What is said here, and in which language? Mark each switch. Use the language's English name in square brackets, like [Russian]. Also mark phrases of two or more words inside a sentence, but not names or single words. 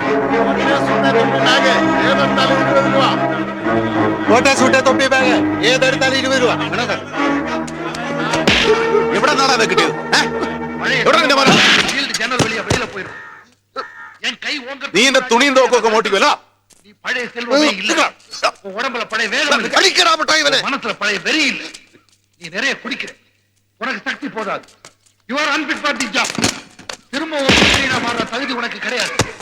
[Malayalam] ഏതെടുത്താലും 20 രൂപ. തൊപ്പി ബാഗ് ഏതെടുത്താലും 20 രൂപ. എവിടെ നിന്നാണ് കിട്ടിയത്? നീ എന്റെ തുണിയും തോക്കൊക്കെ മോട്ടിക്കുമല്ലോ. [Tamil] உடம்புல பழைய வேலை அடிக்கிறா மட்டா இவனே. மனசுல பழைய வெறி இல்ல. நீ நிறைய குடிக்கிற, உனக்கு சக்தி போதாது. [English] You are unfit for the job. [Tamil] திரும்ப ஒரு மனிதனா மாற தகுதி உனக்கு கிடையாது.